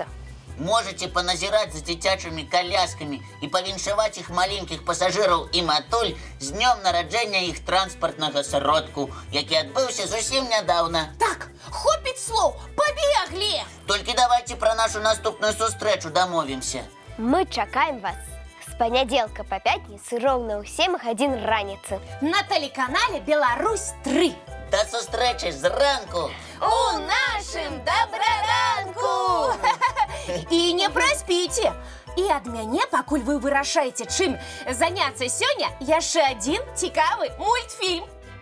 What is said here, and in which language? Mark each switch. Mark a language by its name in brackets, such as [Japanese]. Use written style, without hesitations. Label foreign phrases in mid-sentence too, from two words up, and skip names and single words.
[Belarusian] Можаце паназіраць за дзіцячымі каляскамі і павіншаваць іх маленькіх пасажыраў і матуль з днём нараджэння іх транспартнага сродку, які адбыўся зусім нядаўна. Так, хопіць слоў, пабеглі! Толькі давайце пра нашу наступную сустрэчу дамовімся. Мы чакаем вас [Russian] с понеделька по пятницу [Belarusian] ровно ў 7:01 раніцы. [Russian] На телеканале Беларусь 3. [Belarusian] До сустрэчы зранку! У нашым добраранку! І не праспіце! І ад мяне, пакуль вы вырашаеце, чым заняцца сёння, яшчэ адзін цікавы мультфільм.